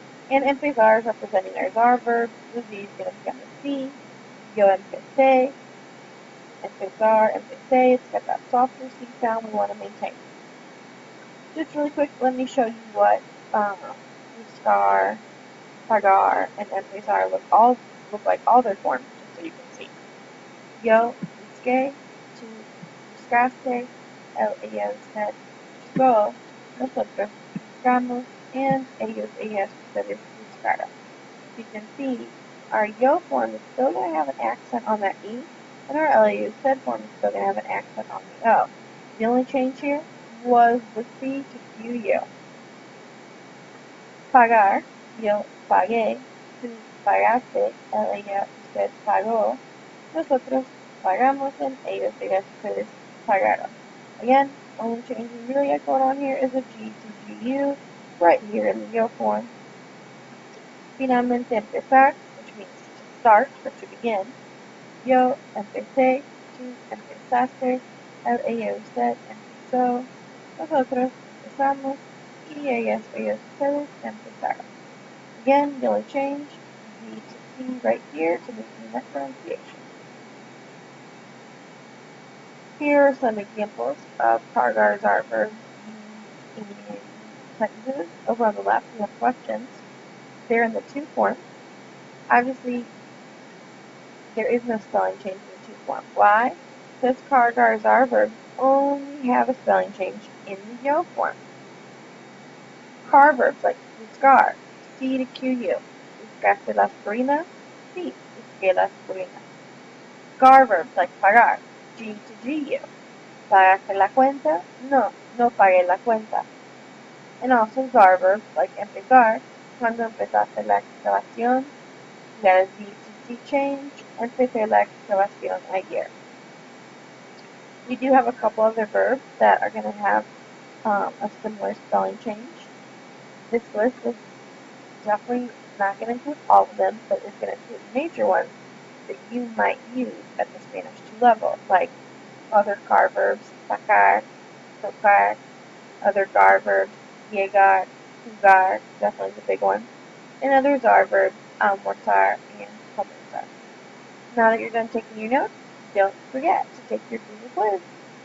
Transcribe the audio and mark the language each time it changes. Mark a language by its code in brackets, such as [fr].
[en] And empezar is representing our zar verb, the Z is going to become a C, yo empecé, empezar, empecé, it's got that softer C sound we want to maintain. Just really quick, let me show you what buscar, pagar, and empezar look like all their forms, just so you can see. [es] Yo busqué, tu buscaste, él, usted buscó, nosotros buscamos, and ellos, ellas, ustedes buscaron. [en] You can see our yo form is still going to have an accent on that E, and our LAU said form is still going to have an accent on the O. The only change here was the C to QU. [es] Pagar, yo pagué, tú pagaste, ella, usted pagó, nosotros pagamos, and ellos, ellas, ustedes pagaron. [en] Again, only change we really got going on here is a G to GU right here in the yo form. Finalmente empezar, which means to start or to begin. [es] Yo empecé, tú empezaste, él, ella, usted empezó, nosotros empezamos, y ellas, ellos, ustedes empezaron. [en] Again, the only change is the C right here to maintain that pronunciation. Here are some examples of car, gar, zar verbs used in sentences. Over on the left, we have questions. They're in the to form. Obviously, there is no spelling change in the to form. Why? Because car, gar, zar verbs only have a spelling change in the yo form. Car verbs like buscar, C to QU. [es] Buscaste la aspirina? Sí, busqué la aspirina. [en] Gar verbs like pagar, G to GU. [es] ¿Pagaste la cuenta? No, no pagué la cuenta. [en] And also zar verbs like empezar, [es] cuando empezaste la excavación, [en] la Z to C change, [es] empecé la excavación ayer. [en] We do have a couple other verbs that are going to have a similar spelling change. This list is definitely not going to include all of them, but it's going to include major ones that you might use at the Spanish 2 level, like other car verbs, sacar, tocar, other gar verbs, llegar, jugar, definitely the big one, and other zar verbs, almorzar and comenzar. Now that you're done taking your notes, don't forget to take your Google quiz.